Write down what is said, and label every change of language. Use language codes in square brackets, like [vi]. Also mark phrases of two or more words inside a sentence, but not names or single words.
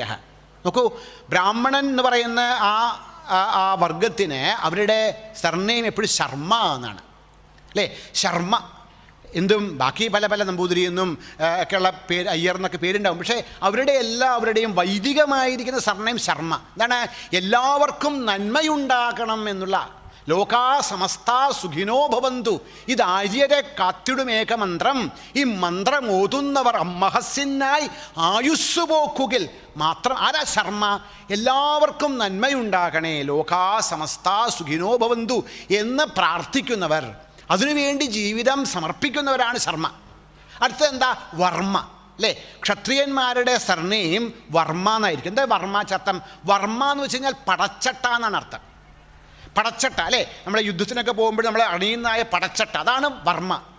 [ml] നോക്കൂ, ബ്രാഹ്മണൻ എന്ന് പറയുന്ന ആ വർഗത്തിന് അവരുടെ സർനെയിം എപ്പോഴും ശർമ്മ എന്നാണ്, അല്ലേ? ശർമ്മ. എന്തും ബാക്കി പല പല നമ്പൂതിരിയെന്നും ഒക്കെയുള്ള പേര്, അയ്യർ എന്നൊക്കെ പേരുണ്ടാവും. പക്ഷേ അവരുടെയും വൈദികമായിരിക്കുന്ന സർനെയിം ശർമ്മ. എന്താണ്? എല്ലാവർക്കും നന്മയുണ്ടാകണം എന്നുള്ള, [sa] ലോകാ സമസ്ത സുഖിനോ ഭവന്തു, [ml] ഇത് ആര്യരെ കാത്തിടുമേക മന്ത്രം, ഈ മന്ത്രം ഓതുന്നവർ അമ്മഹസ്യനായി ആയുസ് പോക്കുകിൽ മാത്രം. ആരാ ശർമ്മ? എല്ലാവർക്കും നന്മയുണ്ടാകണേ, [sa] ലോകാ സമസ്ത സുഖിനോ ഭവന്തു [ml] എന്ന് പ്രാർത്ഥിക്കുന്നവർ, അതിനുവേണ്ടി ജീവിതം സമർപ്പിക്കുന്നവരാണ് ശർമ്മ. അടുത്തത് എന്താ? വർമ്മ, അല്ലേ? ക്ഷത്രിയന്മാരുടെ സർനെയിം വർമ്മ എന്നായിരിക്കും. എന്താ വർമ്മ ചത്തം? വർമ്മ എന്ന് വെച്ച് കഴിഞ്ഞാൽ പടച്ചട്ട എന്നാണ് അർത്ഥം. പടച്ചട്ട, അല്ലേ? നമ്മളെ യുദ്ധത്തിനൊക്കെ പോകുമ്പോൾ നമ്മൾ അണിയുന്നതായ പടച്ചട്ട, അതാണ് വർമ്മ.